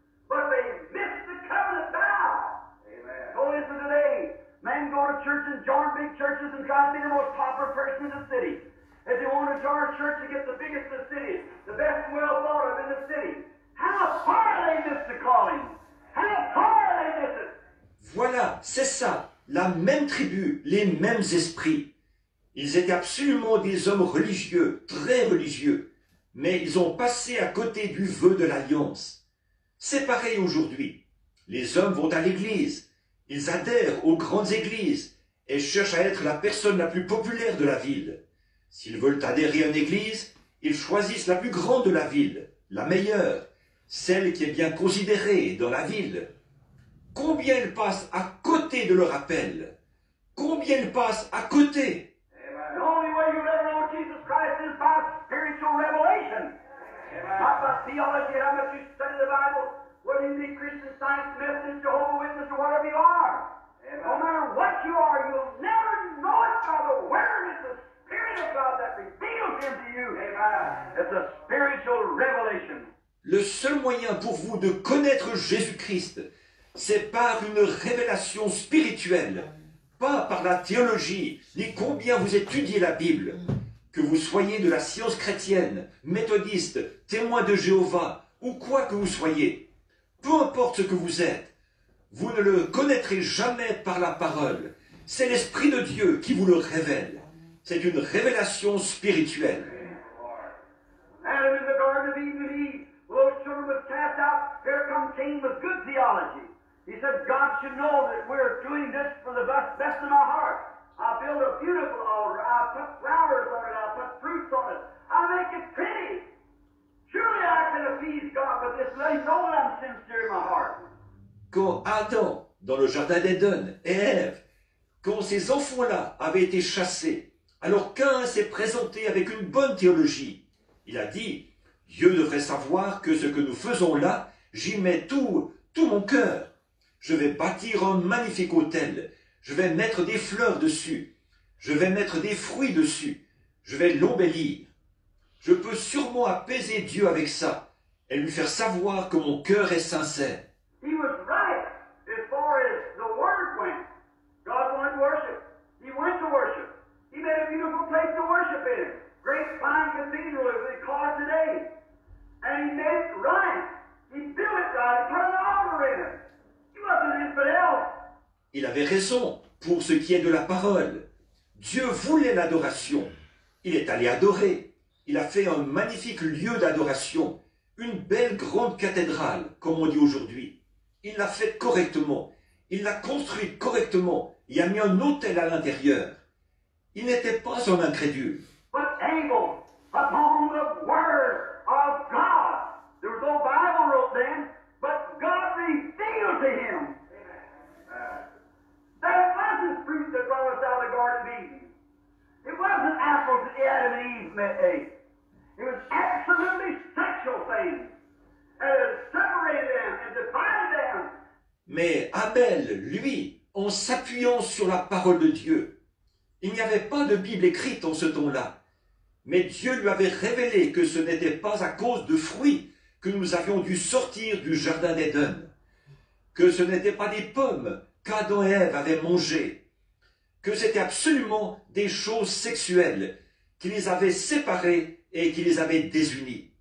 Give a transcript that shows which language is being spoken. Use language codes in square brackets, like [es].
[en] But they missed the covenant vow. Amen. So is it today. Men go to church and join big churches and try to be the most popular person in the city. If they want to join a church to get the biggest in the city, the best and well thought of in the city, how far they miss the calling. How far they miss it. [fr] Voilà, c'est ça, la même tribu, les mêmes esprits. Ils étaient absolument des hommes religieux, très religieux, mais ils ont passé à côté du vœu de l'alliance. C'est pareil aujourd'hui. Les hommes vont à l'église, ils adhèrent aux grandes églises et cherchent à être la personne la plus populaire de la ville. S'ils veulent adhérer à une église, ils choisissent la plus grande de la ville, la meilleure, celle qui est bien considérée dans la ville. Combien ils passent à côté de leur appel? Combien ils passent à côté? [en] The only way you'll ever know Jesus Christ is by spiritual revelation. Not by theology, how much you study the Bible, whether you be Christian Science, Methodist, Jehovah's Witness, or whatever you are. No matter what you are, you'll never know it by the Word. It's the Spirit of God that reveals Him to you. It's a spiritual revelation. [fr] Le seul moyen pour vous de connaître Jésus-Christ, c'est par une révélation spirituelle, pas par la théologie, ni combien vous étudiez la Bible. Que vous soyez de la science chrétienne, méthodiste, témoin de Jéhovah, ou quoi que vous soyez, peu importe ce que vous êtes, vous ne le connaîtrez jamais par la parole. C'est l'Esprit de Dieu qui vous le révèle. C'est une révélation spirituelle. [en] Adam in the Garden of Eden, when Eve, those children was cast out, here come Cain with good theology. He said, God should know that we're doing this for the best in our heart. I'll build a beautiful altar. I'll put flowers on it. I'll put fruits on it. I'll make it pretty. Surely I can appease God with this. Let him know that I'm sincere in my heart. [fr] Quand Adam, dans le jardin d'Éden, et Ève, quand ces enfants-là avaient été chassés, alors Caïn s'est présenté avec une bonne théologie. Il a dit, Dieu devrait savoir que ce que nous faisons là, j'y mets tout mon cœur. Je vais bâtir un magnifique autel. Je vais mettre des fleurs dessus. Je vais mettre des fruits dessus. Je vais l'embellir. Je peux sûrement apaiser Dieu avec ça et lui faire savoir que mon cœur est sincère. [en] He was right as far as the word went. God wanted to worship. He went to worship. He made a beautiful place to worship in. Great fine cathedral as they call it today. And he made it right. He built it right. He put an altar in it. He wasn't an infidel. [fr] Il avait raison pour ce qui est de la parole. Dieu voulait l'adoration. Il est allé adorer. Il a fait un magnifique lieu d'adoration, une belle grande cathédrale, comme on dit aujourd'hui. Il l'a fait correctement. Il l'a construite correctement. Il a mis un autel à l'intérieur. Il n'était pas un incrédule. [en] But Abel, upon the word of God. There was no Bible wrote then, but God revealed to him. That wasn't fruit that brought us out of the Garden of Eden. It wasn't apples that Adam and Eve ate. It was absolutely sexual things. And it separated them and divided them. [fr] Mais Abel, lui, en s'appuyant sur la parole de Dieu, il n'y avait pas de Bible écrite en ce temps-là. Mais Dieu lui avait révélé que ce n'était pas à cause de fruits que nous avions dû sortir du jardin d'Éden, que ce n'étaient pas des pommes qu'Adam et Ève avaient mangées, que c'était absolument des choses sexuelles qui les avaient séparés et qui les avaient désunis.